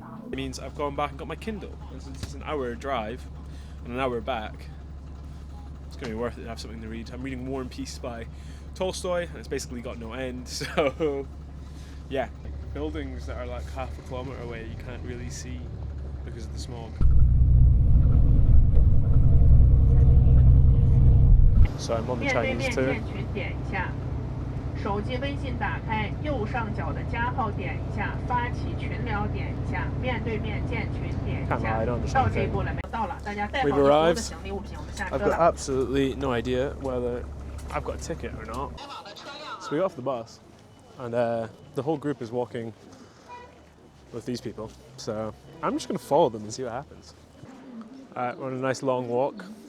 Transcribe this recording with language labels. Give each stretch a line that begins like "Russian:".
English: It means I've gone back and got my Kindle, and since it's an hour drive and an hour back, it's going to be worth it to have something to read. I'm reading War and Peace by Tolstoy, and it's basically got no end, so yeah. Buildings that are like half a kilometre away you can't really see because of the smog. So I'm on the Chinese tour.
Chinese: 手机微信打开，右上角的加号点一下，发起群聊点一下，面对面建群点一下。到这一步了没有？到了，大家带好所有的行李物品，我们下车了。
English: I've got absolutely no idea whether I've got a ticket or not. So we got off the bus, and the whole group is walking with these people. So I'm just going to follow them and see what happens. We're on a nice long walk.